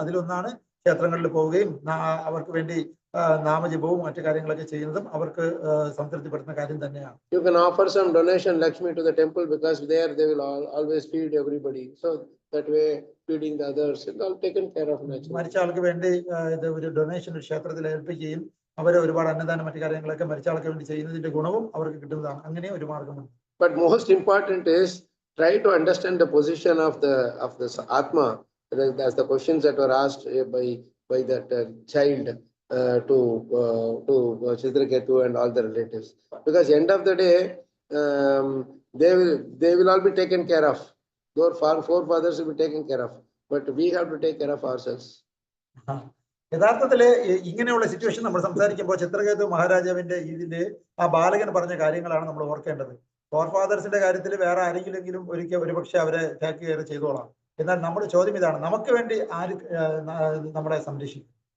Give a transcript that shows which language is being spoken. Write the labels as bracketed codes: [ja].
[ml] അതിലൊന്നാണ് ക്ഷേത്രങ്ങളിൽ പോവുകയും അവർക്ക് വേണ്ടി നാമജപവും മറ്റു കാര്യങ്ങളൊക്കെ ചെയ്യുന്നതും അവർക്ക് സംതൃപ്തിപ്പെടുത്തുന്ന കാര്യം തന്നെയാണ്. [en] You can offer some donation Lakshmi to the temple, because there they will always feed everybody. So that way feeding the others is all taken care of naturally. [ml] മരിച്ച ആൾക്ക് വേണ്ടി ഒരു ഡൊണേഷൻ ഒരു ക്ഷേത്രത്തിൽ ഏൽപ്പിക്കുകയും അവരെ ഒരുപാട് അന്നദാനം മറ്റു കാര്യങ്ങളൊക്കെ മരിച്ച ആൾക്ക് വേണ്ടി ചെയ്യുന്നതിന്റെ ഗുണവും അവർക്ക് കിട്ടുന്നതാണ്. അങ്ങനെ ഒരു മാർഗമുണ്ട്. [en] But most important is try to understand the position of the Atma. That's the questions that were asked by that child to Chitraketu and all the relatives. Because end of the day, they will all be taken care of. Your forefathers will be taken care of. But we have to take care of ourselves. [ml] യഥാർത്ഥത്തില് ഇങ്ങനെയുള്ള situation നമ്മൾ സംസാരിക്കുമ്പോൾ ചിത്രകേതു മഹാരാജാവിന്റെ ഇതില് ആ ബാലകൻ പറഞ്ഞ കാര്യങ്ങളാണ് നമ്മൾ ഓർക്കേണ്ടത്. ഫോർഫാദേഴ്സിന്റെ കാര്യത്തിൽ വേറെ ആരെങ്കിലും ഒരുപക്ഷെ അവരെ ടേക്ക് കെയർ ചെയ്തോളാം. എന്നാൽ നമ്മുടെ ചോദ്യം ഇതാണ്, നമുക്ക് വേണ്ടി ആര് നമ്മളെ സംരക്ഷിക്കും?